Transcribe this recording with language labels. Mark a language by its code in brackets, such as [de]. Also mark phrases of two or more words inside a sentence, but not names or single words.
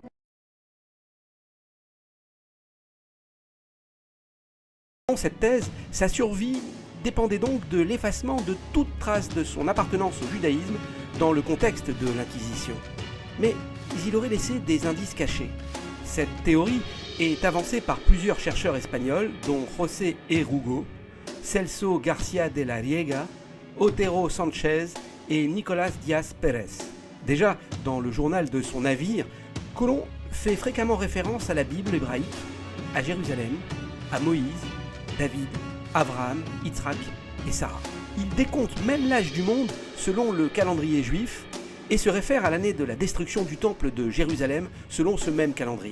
[fr] Cette thèse, sa survie dépendait donc de l'effacement de toute trace de son appartenance au judaïsme dans le contexte de l'Inquisition. Mais il aurait laissé des indices cachés. Cette théorie est avancée par plusieurs chercheurs espagnols, dont José Erugo, Celso García de la Riega, Otero Sánchez et Nicolás Díaz Pérez. Déjà, dans le journal de son navire, Colomb fait fréquemment référence à la Bible hébraïque, à Jérusalem, à Moïse, David, Abraham, Yitzhak et Sarah. Il décompte même l'âge du monde selon le calendrier juif et se réfère à l'année de la destruction du temple de Jérusalem selon ce même calendrier.